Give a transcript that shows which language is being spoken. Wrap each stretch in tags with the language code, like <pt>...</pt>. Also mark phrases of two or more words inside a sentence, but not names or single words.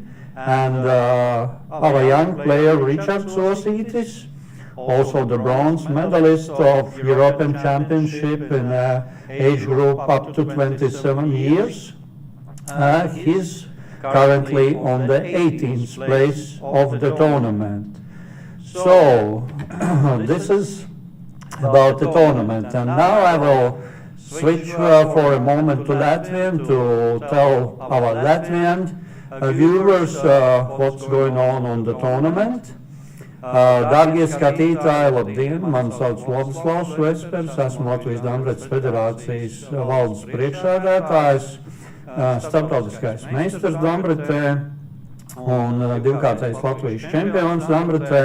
<en>And our young player Richard Zosītis, also the bronze medalist of European Championship in age group up to 27 years, he's currently on the 18th place of the tournament. So this is about the tournament, and now I will switch for a moment to Latvian to tell our Latvian viewers what's going on the tournament.</en> <lv>Dārgie skatītāji, labdien! Mani sauc Vladislavs Vespers, esmu Latvijas Dambrets federācijas valdes priekšsēdētājs, starptautiskais meistars Dambretē un divkārtais Latvijas čempions Dambretē.</lv>